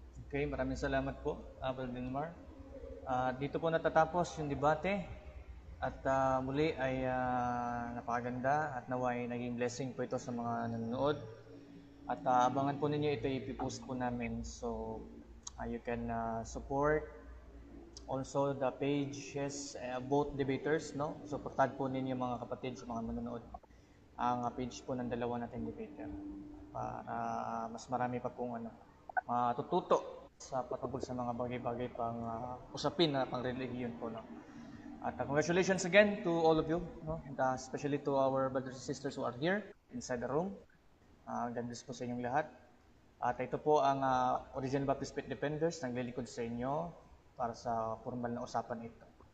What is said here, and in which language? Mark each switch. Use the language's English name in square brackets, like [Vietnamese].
[Filipino] Okay, maraming salamat po, Brother Wilmar. Dito po natatapos yung debate at muli ay napakaganda at naway naging blessing po ito sa mga nanonood. At abangan po ninyo ito ipipost po namin. [English] So, you can support also the pages, both debaters, no? [Filipino] Supportad po ninyo mga kapatid sa mga manonood ang page po ng dalawa nating debater para mas marami pa pong matututo sa patungkol sa mga bagay-bagay pang usapin na pang religiyon po, no? [English] At congratulations again to all of you, no? And, especially to our brothers and sisters who are here inside the room. God bless [Filipino] po sa inyong lahat. At ito po ang Original Baptist Faith Defenders naglilikod sa inyo para sa formal na usapan ito.